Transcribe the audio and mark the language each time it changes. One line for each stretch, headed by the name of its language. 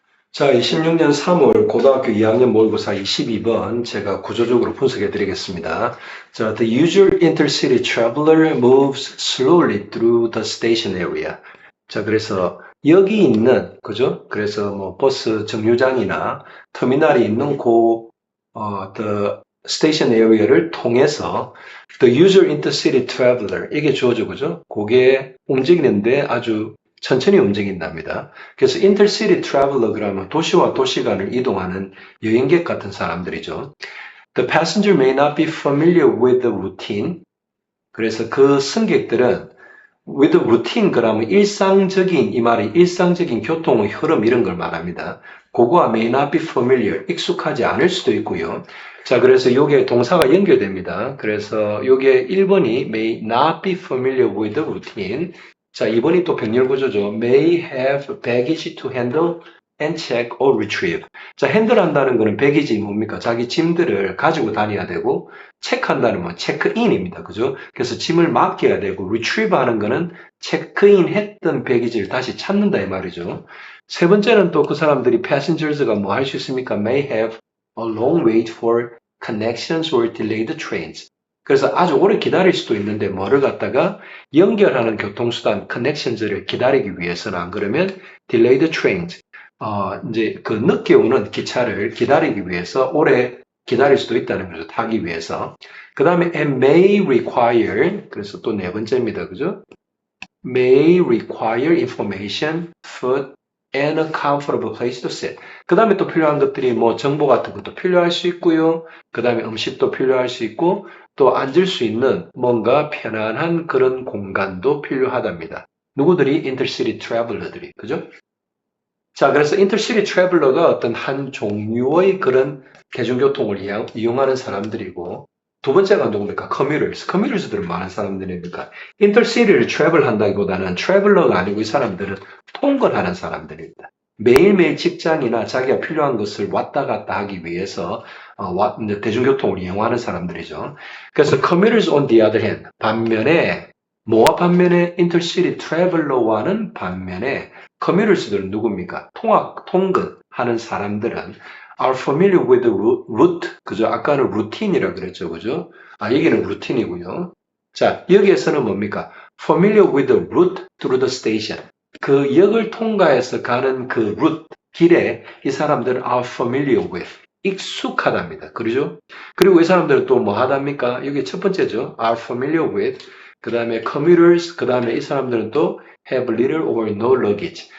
Korean: 자, 26년 3월 고등학교 2학년 모의고사 22번 제가 구조적으로 분석해 드리겠습니다.
English: 자, the usual intercity traveler moves slowly through the station area.
Korean: 자, 그래서 여기 있는, 그죠? 그래서 뭐 버스 정류장이나 터미널이 있는
English: the station area
Korean: 를 통해서
English: the usual intercity traveler,
Korean: 이게 주어져, 그죠? 그게 움직이는데 아주 천천히 움직인답니다. 그래서 intercity traveler 그러면 도시와 도시 간을 이동하는 여행객 같은 사람들이죠.
English: The passenger may not be familiar with the routine.
Korean: 그래서 그 승객들은
English: with routine
Korean: 그러면 일상적인 이 말이 일상적인 교통의 흐름 이런 걸 말합니다. 그거와
English: may not be familiar
Korean: 익숙하지 않을 수도 있고요. 자, 그래서 요게 동사가 연결됩니다. 그래서 요게 1번이
English: may not be familiar with the routine.
Korean: 자, 2번이 또 병렬 구조죠.
English: may have baggage to handle and check or retrieve.
Korean: 자, 핸들한다는 거는 baggage 뭡니까? 자기 짐들을 가지고 다녀야 되고 체크한다는 건 체크인입니다. 그죠? 그래서 짐을 맡겨야 되고 retrieve 하는 거는 체크인 했던 배기지를 다시 찾는다 이 말이죠. 세 번째는 또 그 사람들이 passengers가 뭐 할 수 있습니까?
English: may have a long wait for connections or delayed trains.
Korean: 그래서 아주 오래 기다릴 수도 있는데 뭐를 갖다가 연결하는 교통수단 connections를 기다리기 위해서는 안 그러면
English: delayed trains
Korean: 이제 그 늦게 오는 기차를 기다리기 위해서 오래 기다릴 수도 있다는 거죠. 타기 위해서. 그 다음에
English: and may require
Korean: 그래서 또 네 번째입니다. 그죠?
English: may require information, food, and a comfortable place to sit.
Korean: 그 다음에 또 필요한 것들이 뭐 정보 같은 것도 필요할 수 있고요. 그 다음에 음식도 필요할 수 있고 또 앉을 수 있는 뭔가 편안한 그런 공간도 필요하답니다. 누구들이?
English: intercity traveler들이.
Korean: 그죠? 자, 그래서 인터시티 트래블러가 어떤 한 종류의 그런 대중교통을 이용하는 사람들이고, 두 번째가 누굽니까? 커뮤터스. 커뮤터스들은 많은 사람들입니까? 인터시티를 트래블 한다기보다는 트래블러가 아니고 이 사람들은 통근하는 사람들입니다. 매일매일 직장이나 자기가 필요한 것을 왔다 갔다 하기 위해서 이제 대중교통을 이용하는 사람들이죠. 그래서
English: commuters on the other hand,
Korean: 반면에 뭐와 반면에 인터시티 트래블러와는 반면에 커뮤니스트들은 누굽니까? 통근하는 사람들은
English: are familiar with the route.
Korean: 그죠? 아까는 루틴이라고 그랬죠. 그죠? 여기는 루틴이고요. 자, 여기에서는 뭡니까?
English: familiar with the route through the station.
Korean: 그 역을 통과해서 가는 그 route, 길에 이 사람들은
English: are familiar with.
Korean: 익숙하답니다. 그러죠? 그리고 이 사람들은 또 뭐 하답니까? 여기 첫 번째죠.
English: are familiar with.
Korean: 그 다음에 commuters. 그 다음에 이 사람들은 또
English: have little or no luggage.